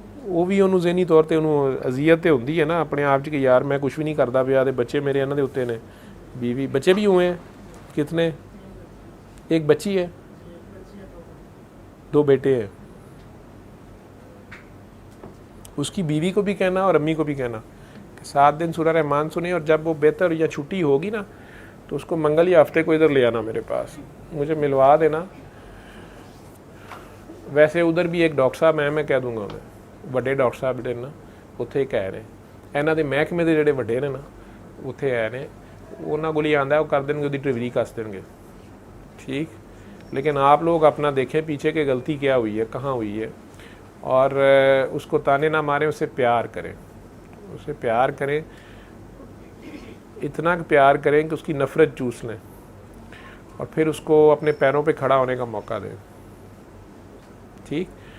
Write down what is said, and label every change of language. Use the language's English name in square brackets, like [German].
[Punjabi] ਉਹ ਵੀ ਉਹਨੂੰ ਜ਼ਹਿਨੀ ਤੌਰ ਤੇ ਉਹਨੂੰ ਅਜ਼ੀਅਤ ਤੇ ਹੁੰਦੀ ਹੈ ਨਾ ਆਪਣੇ ਆਪ 'ਚ ਕਿ ਯਾਰ ਮੈਂ ਕੁਝ ਵੀ ਨਹੀਂ ਕਰਦਾ ਪਿਆ ਤੇ ਬੱਚੇ ਮੇਰੇ ਇਹਨਾਂ ਦੇ ਉੱਤੇ ਨੇ [Hindi] बीवी बच्चे भी हुए हैं कितने एक बच्ची है 2 बेटे हैं उसकी बीवी को भी कहना और अम्मी को भी कहना कि 7 दिन सूरह रहमान सुने और जब वो बेहतर या छुट्टी होगी ना तो उसको मंगल या हफ्ते को इधर ले आना मेरे पास मुझे मिलवा देना। वैसे उधर भी एक डॉक्टर साहब [Punjabi] मैं कह दूंगा उन्हें बड़े डॉक्टर साहब ਜਿਹੜੇ ਨਾ ਉੱਥੇ ਕਹਿ ਰਹੇ ਇਹਨਾਂ ਦੇ ਮਹਿਕਮੇ ਦੇ ਜਿਹੜੇ ਵੱਡੇ ਨੇ ਨਾ ਉੱਥੇ ਆਏ ਨੇ ਉਹਨਾਂ ਕੋਲ ਹੀ ਆਂਦਾ ਉਹ [Hindi] कर देंगे [Punjabi] ਉਹਦੀ [Hindi] डिलीवरी कस देंगे ठीक। लेकिन आप लोग अपना देखें पीछे की गलती क्या हुई है कहाँ हुई है और उसको ताने ना मारें उससे प्यार करें उससे प्यार करें इतना प्यार करें कि उसकी नफ़रत चूस लें और फिर उसको अपने पैरों पे खड़ा होने का मौका दें ठीक।